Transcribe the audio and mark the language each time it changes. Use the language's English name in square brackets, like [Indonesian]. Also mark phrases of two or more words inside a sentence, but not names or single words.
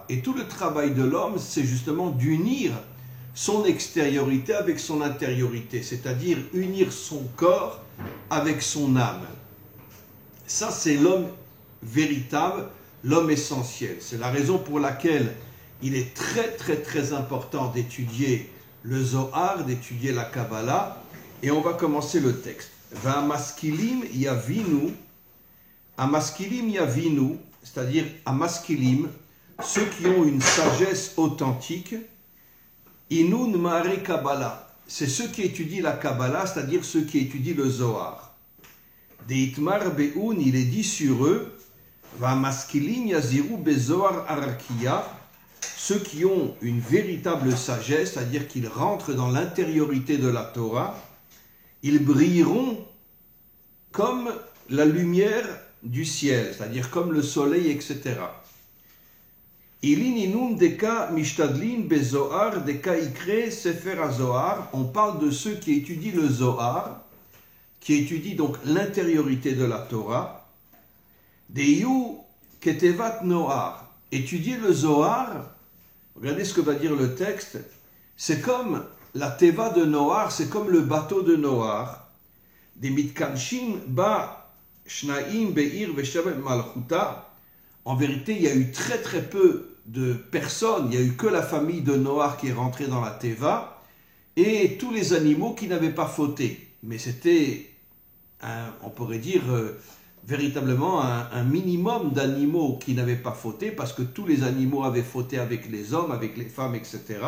[French] Et tout le travail de l'homme, c'est justement d'unir son extériorité avec son intériorité, c'est-à-dire unir son corps avec son âme. Ça, c'est l'homme véritable, l'homme essentiel. C'est la raison pour laquelle il est très important d'étudier le Zohar, d'étudier la Kabbalah, et on va commencer le texte. [Hebrew] והמשכילים יבינו, המשכילים יבינו, [French] c'est-à-dire amaskilim, ceux qui ont une sagesse authentique, [Aramaic] אינון מארי קבלה, [French] c'est ceux qui étudient la Kabbalah, c'est-à-dire ceux qui étudient le Zohar. [Aramaic] דאתמר בהון, [French] il est dit sur eux, [Hebrew] והמשכילים יזהירו כזהר הרקיע, [French] ceux qui ont une véritable sagesse, c'est-à-dire qu'ils rentrent dans l'intériorité de la Torah, ils brilleront comme la lumière du ciel, c'est-à-dire comme le soleil, etc. On parle de ceux qui étudient le Zohar, qui étudient donc l'intériorité de la Torah. Étudier le Zohar, regardez ce que va dire le texte, c'est comme la teva de Noar, c'est comme le bateau de Noar. [Aramaic] דמתכנשין בה תרין בעיר ושבעה מלכותא. [French] En vérité, il y a eu très peu de personnes, il n'y a eu que la famille de Noar qui est rentrée dans la teva et tous les animaux qui n'avaient pas fauté. Mais c'était, on pourrait dire, véritablement un minimum d'animaux qui n'avaient pas fauté parce que tous les animaux avaient fauté avec les hommes, avec les femmes, etc.